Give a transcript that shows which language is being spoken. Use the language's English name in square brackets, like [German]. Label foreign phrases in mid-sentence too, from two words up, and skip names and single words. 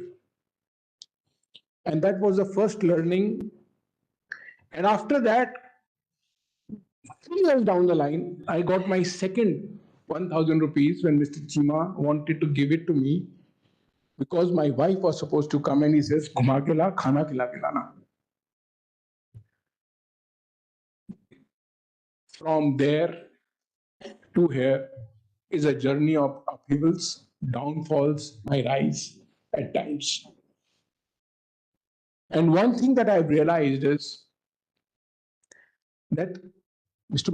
[English] And that was the first learning. And after that, 3 years down the line, I got my second 1,000 rupees when Mr. Chima wanted to give it to me because my wife was supposed to come and he says, [Hindi] "घुमा के ला, खाना खिला के लाना." [English] from there to here is a journey of upheavals, downfalls, my rise at times. And one thing that I've realized is that Mr.